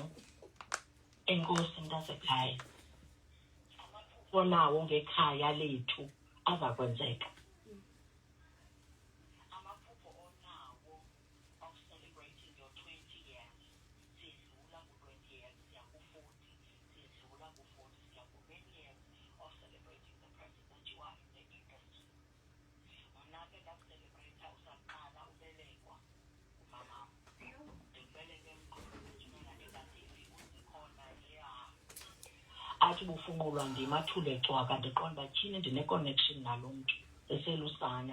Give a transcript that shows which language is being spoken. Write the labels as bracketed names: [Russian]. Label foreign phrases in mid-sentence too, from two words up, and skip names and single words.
[Xhosa] Enkosi mntasekhaya. Amaphupho nawo ngekhaya lethu aza kwenzeka. Amaphupho onawo [English] of celebrating your 20 years. [Xhosa] Sidlula ku-20 years, siya ku-40. Sidlula ku-40, siya [English] ku-many years of celebrating the president you are in the industry. [Xhosa] Mna ke ndakucelebrate usaqala ubelekwa umama. Ndikubeleke emqolweni engazivi uzikhona athi bufunqulwa ndim athule cwaka ndiqonda uba tyhini ndine-connection nalo mntu eselusana.